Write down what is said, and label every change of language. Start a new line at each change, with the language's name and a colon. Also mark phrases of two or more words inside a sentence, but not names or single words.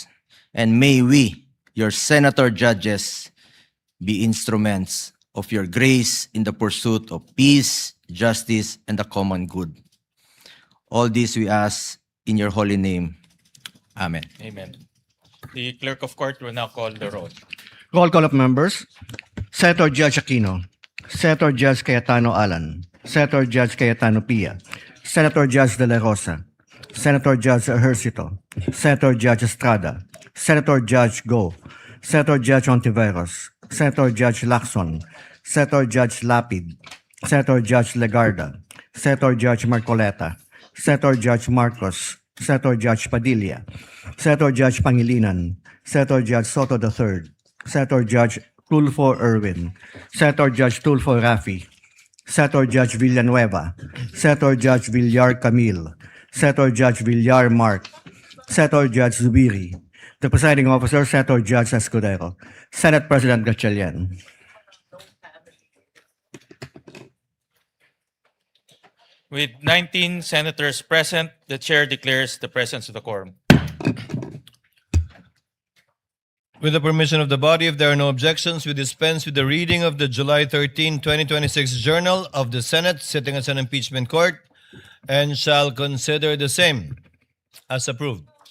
English: And may we, your senator judges, be instruments of your grace in the pursuit of peace, justice, and the common good. All this we ask in your holy name. Amen. Amen. The clerk of court will now call the roll. Roll call of members. Senator Judge Aquino. Senator Judge Cayetano Alan. Senator Judge Cayetano Pia. Senator Judge De La Rosa. Senator Judge Ejercito. Senator Judge Estrada. Senator Judge Go. Senator Judge Ontiveros. Senator Judge Lacson. Senator Judge Lapid. Senator Judge Legarda. Senator Judge Marcoleta. Senator Judge Marcos. Senator Judge Padilla. Senator Judge Pangilinan. Senator Judge Soto III. Senator Judge Tulfo Erwin. Senator Judge Tulfo Rafi. Senator Judge Villanueva. Senator Judge Villar Camille. Senator Judge Villar Mark. Senator Judge Zubiri. The presiding officer, Senator Judge Escudero. Senate President Gatchalian. With 19 senators present, the chair declares the presence of the quorum. With the permission of the body, if there are no objections, we dispense with the reading of the July 13, 2026 Journal of the Senate sitting as an impeachment court and shall consider the same as approved.